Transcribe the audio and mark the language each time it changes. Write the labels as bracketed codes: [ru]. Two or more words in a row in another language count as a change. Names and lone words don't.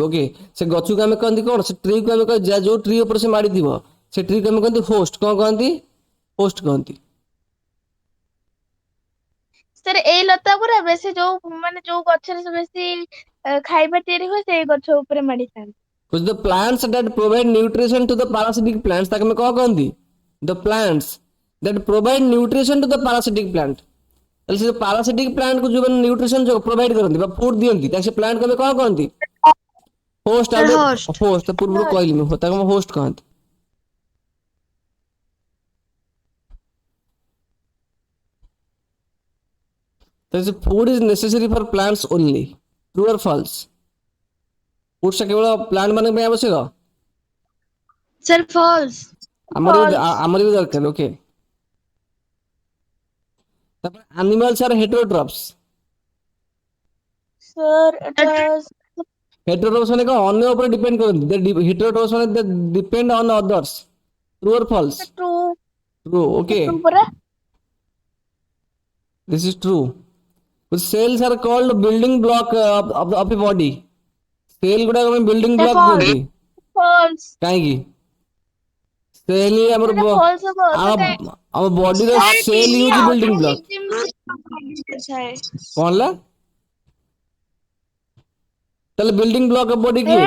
[or] ଓକେ ସେ ଗଛକୁ ଆମେ କହନ୍ତି କଣ? ସେ ଟ୍ରି କୁ ଆମେ ଯୋଉ ଟ୍ରି ଉପରେ ସେ ମାଡ଼ିଥିବ ସେ ଟ୍ରି କୁ ଆମେ କହନ୍ତି ହୋଷ୍ଟ। କଣ କହନ୍ତି? ହୋଷ୍ଟ କହନ୍ତି। ସାର୍ ଏଇ ଲତା ପୁରା ବେଶୀ ଯୋଉ ଗଛରେ ସବୁ ବେଶୀ ଖାଇବା ତିଆରି ହୁଏ ସେଇ ଗଛ ଉପରେ ମାଡିଥାନ୍ତି। [en] The plants that provide nutrition to the parasitic plants [or] ତାକୁ ଆମେ କଣ କହନ୍ତି? [en] The plants that provide nutrition to the parasitic plant। [or] ତାହେଲେ ସେ [en] parasitic plant [or] କୁ ଯୋଉମାନେ [en] nutrition provide [or] କରନ୍ତି ବା ଫୁଡ ଦିଅନ୍ତି ତାକୁ ସେ ପ୍ଲାଣ୍ଟ କୁ ଆମେ କଣ କହନ୍ତି? ହୋଷ୍ଟ। ଆଉ [en] Host. [or] ହୋଷ୍ଟ ପୂର୍ବରୁ କହିଲି ମୁଁ ତାକୁ ଆମେ ହୋଷ୍ଟ କହନ୍ତି। ତାହେଲେ [en] food is necessary for plants only. true or false? [or] ଫୁଡ୍ସ କେବଳ ପ୍ଲାଣ୍ଟ ମାନଙ୍କ ପାଇଁ ଆବଶ୍ୟକ? [en] Sir, false. [or] ଆମର ବି ଦରକାର। ଓକେ ତାପରେ [en] animals are heterotrophs. Sir, it was [or] ହେଟେରୋଟ୍ରଫ୍ସ ମାନେ କଣ? ଅନ୍ୟ ଉପରେ ଡିପେଣ୍ଡ କରନ୍ତି। ହେଟେରୋଟ୍ରଫ୍ସ ମାନେ [en] they depend on others. true or false? true. true. okay [or] True ପରା. [en] this is true। cells are called building block of a body। [or] ସେଲ୍ ଗୁଡାକ ଆମେ ବିଲ୍ଡିଂ [en] Sir, [or] ବ୍ଲକ [en] false. [or] କୁହନ୍ତି। [en] False. [or] କାହିଁକି? ସେଲ୍ ହିଁ ଆମର ସେଟା false ହବ ଆମ ବଡିର ସେଲ୍ ହିଁ ହଉଛି [en] building block. [or] କଣ ହେଲା? ତାହେଲେ [en] building block of body [or] କିଏ?